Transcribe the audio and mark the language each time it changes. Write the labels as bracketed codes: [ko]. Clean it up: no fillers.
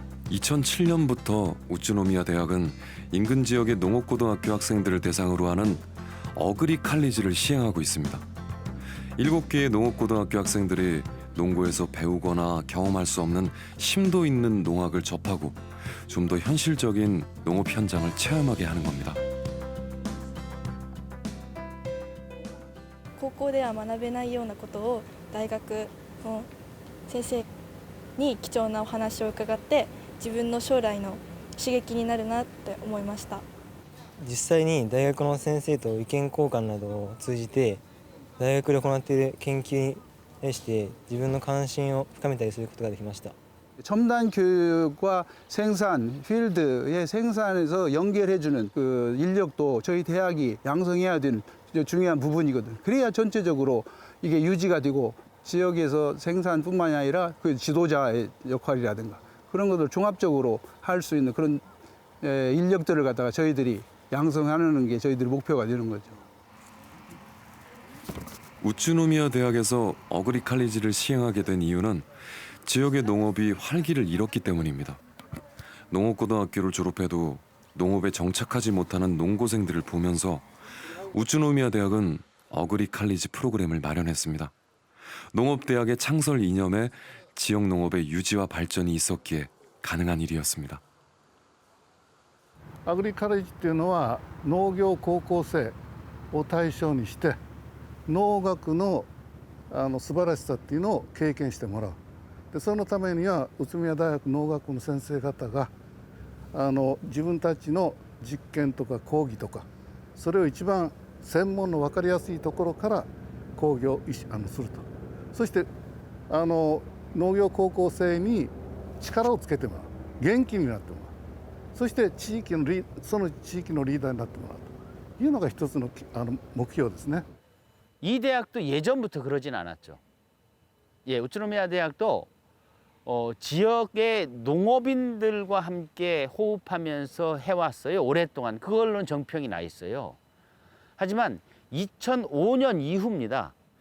[ko] 2007년부터 우츠노미야 대학은 인근 지역의 농업고등학교 학생들을 대상으로 하는 어그리 칼리지를 시행하고 있습니다. 7개의 농업고등학교 학생들이 농고에서 배우거나 경험할 수 없는 심도 있는 농학을 접하고 좀 더 현실적인 농업 현장을 체험하게 하는 겁니다. [ja] 高校では学べないようなことを大学の先生に貴重なお話を伺って自分の将来の刺激になるなって思いました。実際に大学の先生と意見交換などを通じて大学で行っている研究に対して自分の関心を深めたりすることができました。 [ko] 첨단 교육과 생산, 필드의 생산에서 연결해주는 그 인력도 저희 대학이 양성해야 되는 중요한 부분이거든요. 그래야 전체적으로 이게 유지가 되고 지역에서 생산뿐만이 아니라 그 지도자의 역할이라든가 그런 것들 종합적으로 할 수 있는 그런 인력들을 갖다가 저희들이 양성하는 게 저희들의 목표가 되는 거죠. 우츠노미야 대학에서 어그리 칼리지를 시행하게 된 이유는 지역의 농업이 활기를 잃었기 때문입니다. 농업고등학교를 졸업해도 농업에 정착하지 못하는 농고생들을 보면서 우츠노미야 대학은 어그리 칼리지 프로그램을 마련했습니다. 농업대학의 창설 이념에 지역 농업의 유지와 발전이 있었기에 가능한 일이었습니다. [ja] アグリカレッジっていうのは農業高校生を対象にして農学の素晴らしさっていうのを経験してもらう。でそのためには宇都宮大学農学部の先生方が自分たちの実験とか講義とかそれを一番専門の分かりやすいところから講義をすると。そして農業高校生に力をつけてもらう、元気になってもらう、そしてその地域のリーダーになってもらういうのが一つの目標ですね。 [ko] 이 대학도 예전부터 그러진 않았죠. 예, 우츠노미야 대학도 지역의 농업인들과 함께 호흡하면서 해왔어요. 오랫동안. 그걸로는 정평이 나 있어요. 하지만 2005년 이후입니다.